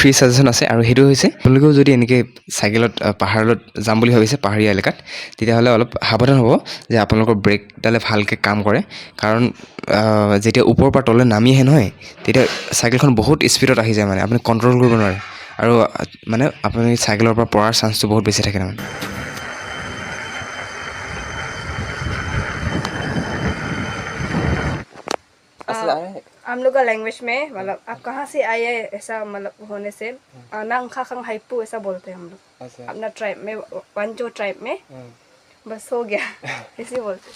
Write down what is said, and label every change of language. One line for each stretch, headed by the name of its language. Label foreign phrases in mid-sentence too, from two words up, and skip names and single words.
English: free suggestion
Assamese: আছে আৰু হেতু হৈছে আপোনালোকেও যদি এনেকে সাইকেলত পাহাৰত যাম বুলি ভাবিছে পাহাৰীয়া এলেকাত তেতিয়াহলে অলপ সাৱধান হ'ব যে আপোনালোকৰ ব্ৰেকডালে ভালকে কাম কৰে কাৰণ যেতিয়া ওপৰৰ পৰা তললৈ নামি আহে নহয় তেতিয়া সাইকেলখন বহুত স্পিডত আহি যায় মানে আপুনি কন্ট্ৰল কৰিব নোৱাৰে আৰু মানে আপুনি সাইকেলৰ পৰা পৰাৰ চান্সটো বহুত বেছি থাকে মানে
Hindi: हम लोग का लैंग्वेज में मतलब आप कहाँ से आए हैं ऐसा मतलब होने से
Wancho Naga: नांखा खंग हाइपू
Hindi: ऐसा बोलते हैं हम लोग अपना ट्राइब में वंजो ट्राइब में बस हो गया ऐसे बोलते